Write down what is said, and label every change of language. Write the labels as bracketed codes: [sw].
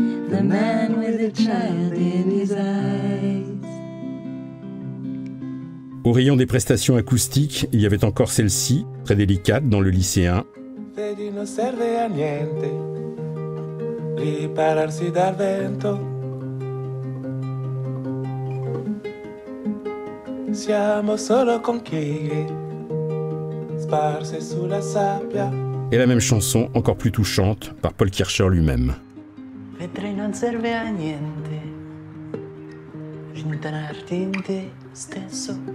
[en] The man with a child in his eyes. [fr] Au rayon des prestations acoustiques, il y avait encore celle-ci, très délicate dans Le Lycéen. [it] Vedi non serve a niente ripararsi dal vento. Siamo solo conchiglie sparse sulla sabbia. [fr] Et la même chanson, encore plus touchante, par Paul Kircher lui-même. [it] Vedrai non serve a niente rintanarti in te stesso.